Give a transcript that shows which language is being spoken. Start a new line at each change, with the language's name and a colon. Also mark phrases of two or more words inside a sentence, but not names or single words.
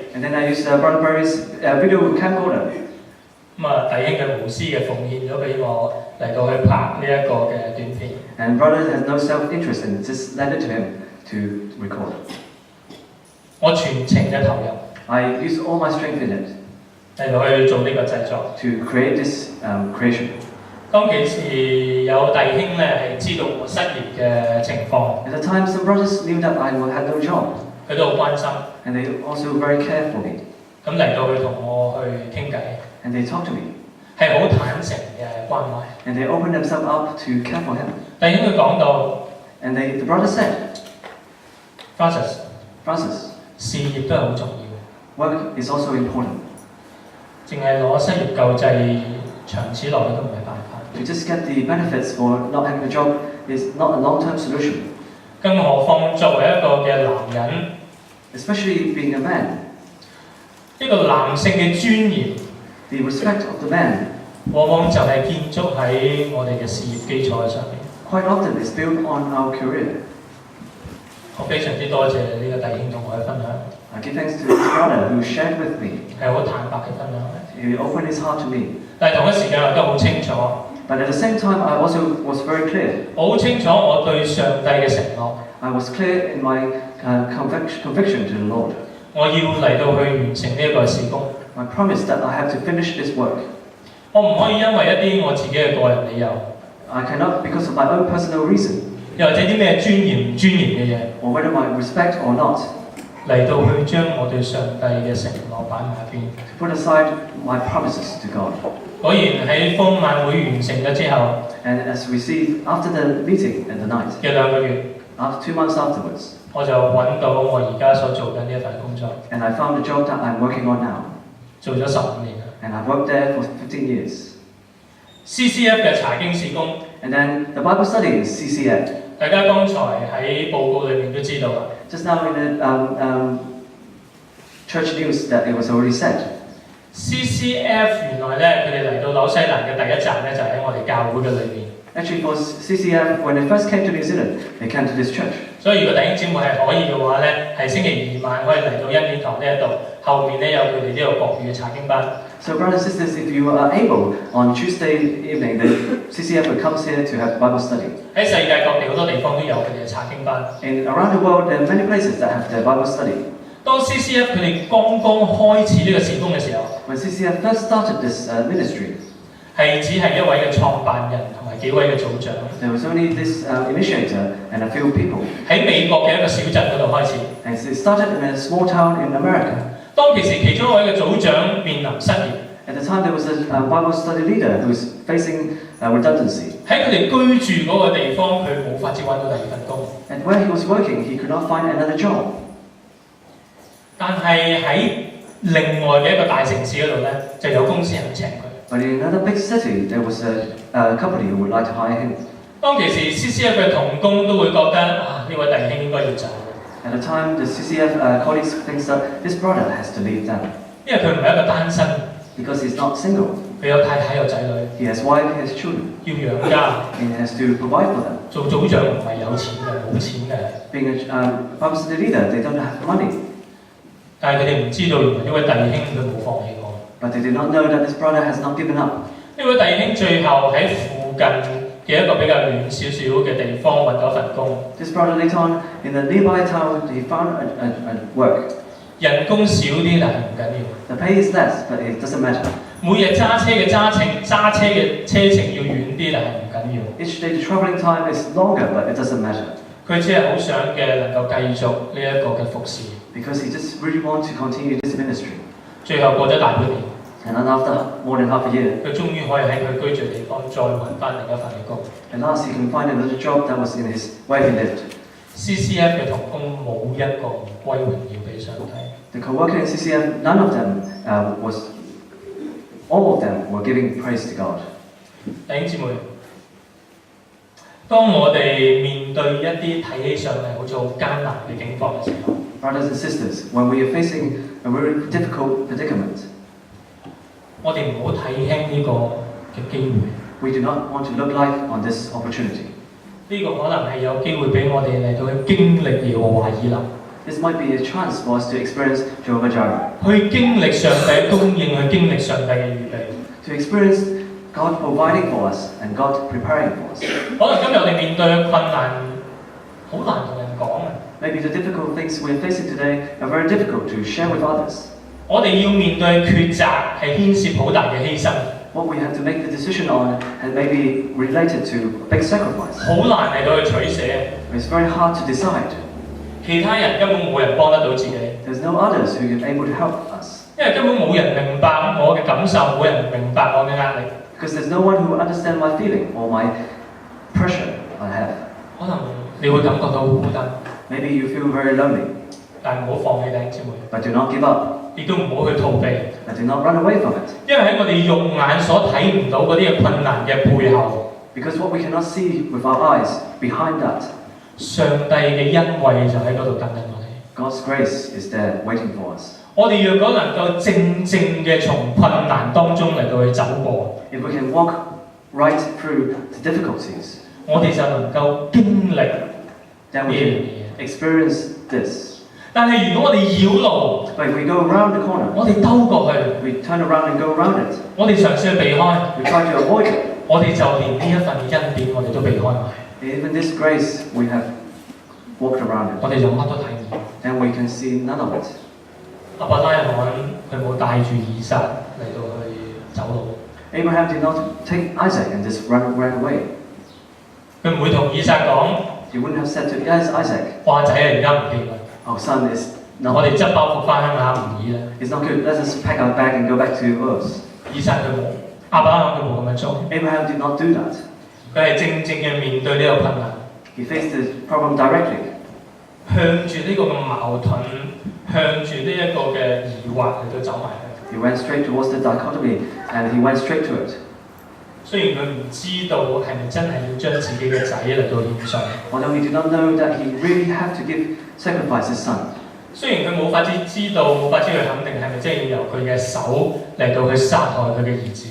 English: And then I used Brother Barry's video camcorder.
Cantonese: 弟兄嘅無私嘅奉獻咗俾我嚟到去拍呢一個嘅短片。
English: And Brother has no self-interest and just lent it to him to record.
Cantonese: 我全程嘅投入
English: I used all my strength in it
Cantonese: 嚟到去做呢個製作。
English: to create this creation.
Cantonese: 當其時有弟兄咧係知道我失業嘅情況，
English: At the time, some brothers knew that I had no job,
Cantonese: 佢都好關心，
English: and they also very cared for me.
Cantonese: 咁嚟到去同我去傾偈，
English: And they talked to me,
Cantonese: 係好坦誠嘅關懷。
English: and they opened themselves up to care for him.
Cantonese: 弟兄佢講到
English: And the brother said,
Cantonese: ，Francis，事業都係好重要，
English: work is also important.
Cantonese: 淨係攞失業救濟，長此落去都唔係辦法。
English: To just get the benefits for not having a job is not a long-term solution.
Cantonese: 更何況作為一個嘅男人，
English: Especially being a man,
Cantonese: 呢個男性嘅尊嚴，
English: the respect of the man
Cantonese: 往往就係建築喺我哋嘅事業基礎嘅上面。
English: quite often is built on our career.
Cantonese: 我非常之多謝呢個弟兄同我嘅分享，
English: I give thanks to this brother who shared with me.
Cantonese: 係好坦白嘅分享。
English: He opened his heart to me.
Cantonese: 但係同一時間我都好清楚，
English: But at the same time, I also was very clear.
Cantonese: 我好清楚我對上帝嘅承諾，
English: I was clear in my conviction to the Lord.
Cantonese: 我要嚟到去完成呢一個事工。
English: I promised that I have to finish this work.
Cantonese: 我唔可以因為一啲我自己嘅個人理由，
English: I cannot, because of my own personal reason,
Cantonese: 又或者啲咩尊嚴唔尊嚴嘅嘢，
English: or whether I respect or not,
Cantonese: 嚟到去將我對上帝嘅承諾擺埋一邊。
English: to put aside my promises to God.
Cantonese: 果然喺豐晚會完成咗之後
English: And as we see after the meeting and the night,
Cantonese: 嘅2個月，
English: 2 months afterwards,
Cantonese: 我就揾到我而家所做緊呢一份工作，
English: and I found a job that I'm working on now,
Cantonese: 做咗15年啦。
English: and I've worked there for 15 years.
Cantonese: CCF 嘅查經事工，
English: And then the Bible study is CCF.
Cantonese: 大家剛才喺報告裏面都知道啦。
English: Just now in the church news that it was already said.
Cantonese: CCF 原來咧，佢哋嚟到紐西蘭嘅第一站咧，就喺我哋教會嘅裏面。
English: Actually, for CCF, when they first came to New Zealand, they came to this church.
Cantonese: 所以如果弟兄姊妹係可以嘅話咧，係星期2晚可以嚟到恩典堂呢一度，後面咧有佢哋呢個國語嘅查經班。
English: So, brothers and sisters, if you are able, on Tuesday evening, the CCF will come here to have Bible study.
Cantonese: 喺世界各地好多地方都有佢哋嘅查經班。
English: And around the world, there are many places that have their Bible study.
Cantonese: 當 CCF 佢哋剛剛開始呢個事工嘅時候，
English: When CCF first started this ministry,
Cantonese: 係只係一位嘅創辦人同埋幾位嘅組長。
English: there was only this initiator and a few people.
Cantonese: 喺美國嘅一個小鎮嗰度開始。
English: And it started in a small town in America.
Cantonese: 當其時其中一位嘅組長面臨失業。
English: At the time, there was a Bible study leader who was facing redundancy.
Cantonese: 喺佢哋居住嗰個地方，佢冇法子揾到第二份工。
English: And where he was working, he could not find another job.
Cantonese: 但係喺另外嘅一個大城市嗰度咧，就有公司肯請佢。
English: But in another big city, there was a company who would like to hire him.
Cantonese: 當其時 CCF 嘅同工都會覺得啊，呢位弟兄應該要走，
English: At the time, the CCF colleagues think that this brother has to leave them
Cantonese: 因為佢唔係一個單身，
English: because he's not single.
Cantonese: 佢有太太有仔女，
English: He has wife, he has children,
Cantonese: 要養家。
English: and he has to provide for them.
Cantonese: 做組長唔係有錢嘅，冇錢嘅，
English: Being a Bible study leader, they don't have money.
Cantonese: 但係佢哋唔知道原來呢位弟兄佢冇放棄過。
English: But they did not know that this brother has not given up.
Cantonese: 呢位弟兄最後喺附近嘅一個比較遠少少嘅地方揾到一份工，
English: This brother later on, in the nearby town, he found a work.
Cantonese: 人工少啲但係唔緊要。
English: The pay is less, but it doesn't matter.
Cantonese: 每日揸車嘅車程要遠啲但係唔緊要。
English: Each day the traveling time is longer, but it doesn't matter.
Cantonese: 佢只係好想嘅能夠繼續呢一個嘅服侍。
English: Because he just really wants to continue this ministry.
Cantonese: 最後過咗大半年，
English: And then after more than half a year,
Cantonese: 佢終於可以喺佢居住嘅地方再揾翻另一份嘅工。
English: at last he can find another job that was in his where he lived.
Cantonese: CCF 嘅同工冇一個唔歸榮耀俾上帝。
English: The co-worker in CCF, none of them all of them were giving praise to God.
Cantonese: 弟兄姊妹，當我哋面對一啲睇起上嚟好似好艱難嘅境況嘅時候，
English: Brothers and sisters, when we are facing a very difficult predicament,
Cantonese: 我哋唔好睇輕呢個嘅機會。
English: we do not want to look like on this opportunity.
Cantonese: 呢個可能係有機會俾我哋嚟到去經歷耶和華以勒，
English: This might be a chance for us to experience Jehovah JIREH,
Cantonese: 去經歷上帝供應，去經歷上帝嘅預備。
English: to experience God providing for us and God preparing for us.
Cantonese: 可能今日我哋面對嘅困難好難同人講啊！
English: Maybe the difficult things we're facing today are very difficult to share with others.
Cantonese: 我哋要面對抉擇係牽涉好大嘅犧牲，
English: What we have to make the decision on and maybe related to big sacrifice.
Cantonese: 好難嚟到去取捨。
English: It's very hard to decide.
Cantonese: 其他人根本冇人幫得到自己，
English: There's no others who are able to help us
Cantonese: 因為根本冇人明白我嘅感受，冇人明白我嘅壓力。
English: because there's no one who will understand my feeling or my pressure I have.
Cantonese: 可能你會感覺到孤單，
English: Maybe you feel very lonely,
Cantonese: 但係唔好放棄弟兄姊妹，
English: but do not give up.
Cantonese: 亦都唔好去逃避。
English: But do not run away from it.
Cantonese: 因為喺我哋肉眼所睇唔到嗰啲嘅困難嘅背後，
English: Because what we cannot see with our eyes, behind that,
Cantonese: 上帝嘅恩惠就喺嗰度等緊我哋。
English: God's grace is there waiting for us.
Cantonese: 我哋若果能夠正嘅從困難當中嚟到去走過，
English: If we can walk right through the difficulties,
Cantonese: 我哋就能夠經歷
English: then
Cantonese: 呢
English: we
Cantonese: 樣
English: can
Cantonese: 嘢。
English: experience this.
Cantonese: 但係如果我哋繞路，
English: But if we go around the corner,
Cantonese: 我哋兜過去，
English: we turn around and go around it,
Cantonese: 我哋嘗試去避開，
English: we try to avoid it.
Cantonese: 我哋就連呢一份恩典我哋都避開埋，
English: Even this grace, we have walked around
Cantonese: 我
English: it.
Cantonese: 哋就乜都睇唔到。
English: Then we can see none of it.
Cantonese: 亞伯拉罕佢冇帶住以撒嚟到去走路，
English: Abraham did not take Isaac and just run away.
Cantonese: 佢唔會同以撒講：
English: He wouldn't have said to Isaac,
Cantonese: 哇仔啊，而家唔掂啦，
English: "Oh, son, it's
Cantonese: 我
English: not,
Cantonese: 哋執包袱翻鄉下唔易啦。
English: it's not good. Let us pack our bag and go back to us."
Cantonese: 以撒佢冇，亞伯拉罕佢冇咁樣做，
English: Abraham did not do that.
Cantonese: 佢係正嘅面對呢個困難，
English: He faced the problem directly.
Cantonese: 向住呢個嘅矛盾，向住呢一個嘅疑惑嚟到走埋去。
English: He went straight towards the dichotomy and he went straight to it.
Cantonese: 雖然佢唔知道係咪真係要將自己嘅仔嚟到獻上。
English: Although he did not know that he really had to sacrifice his son.
Cantonese: 雖然佢冇法子知道，冇法子去肯定係咪真係要由佢嘅手嚟到去殺害佢嘅兒子。